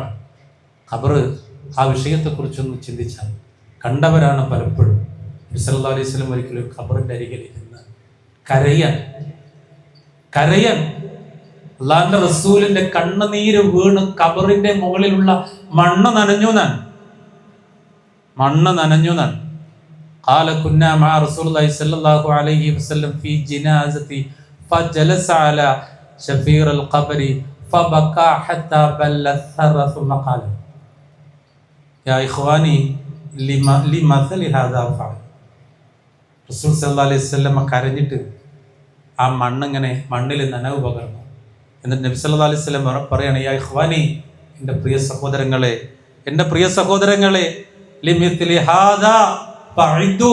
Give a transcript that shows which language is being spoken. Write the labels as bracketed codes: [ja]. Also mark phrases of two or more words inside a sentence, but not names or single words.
[ml] ഖബറ്, ആ വിഷയത്തെക്കുറിച്ചൊന്ന് ചിന്തിച്ചാൽ കണ്ടവരാണ് പലപ്പോഴും. നബി [ar] صلى الله عليه وسلم [ml] ഒരിക്കലും ഖബറിന്റെ അരികിൽ ഇരുന്ന് കരയാൻ അള്ളാഹിന്റെ റസൂലിന്റെ കണ്ണുനീര് വീണ് ഖബറിന്റെ മുകളിലുള്ള മണ്ണ് നനഞ്ഞു എന്നാണ്. [ar] قال كنا مع رسول الله صلى الله عليه وسلم في جنازة فجلس على شفير القبر فبكى حتى بل الثرى ثم قال يا إخواني لمثل هذا فعل. [ml] റസൂൽ [ar] صلى الله عليه وسلم [ml] കരഞ്ഞിട്ട് ആ മണ്ണിങ്ങനെ മണ്ണിൽ നനവ് പകർന്നു. എന്നിട്ട് നബി [ar] صلى الله عليه وسلم [ml] പറയാണ്, [ar] يا إخواني, [ml] എൻ്റെ പ്രിയ സഹോദരങ്ങളെ [ar] لمثل هذا فأعدوا.